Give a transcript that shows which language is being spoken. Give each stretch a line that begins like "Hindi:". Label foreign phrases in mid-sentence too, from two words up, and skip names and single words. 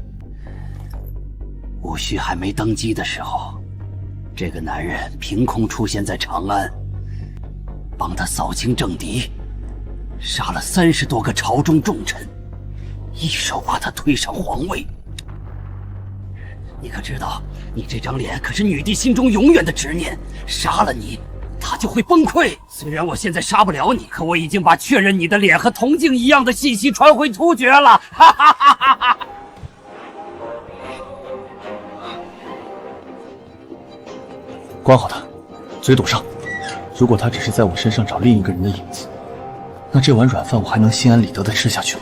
Chinese: 戊戌還沒登基的時候，這個男人憑空出現在長安，幫他掃清政敵，殺了30多個朝中重臣，一手把他推上皇位。你可知道，你這張臉可是女帝心中永遠的執念，殺了你，她就會崩潰。雖然我現在殺不了你，可我已經把確認你的臉和銅鏡一樣的信息傳回突厥了。哈哈哈哈哈！關好他，嘴堵上。如果他只是在我身上找另一個人的影子，那這碗軟飯我還能心安理得地吃下去嗎？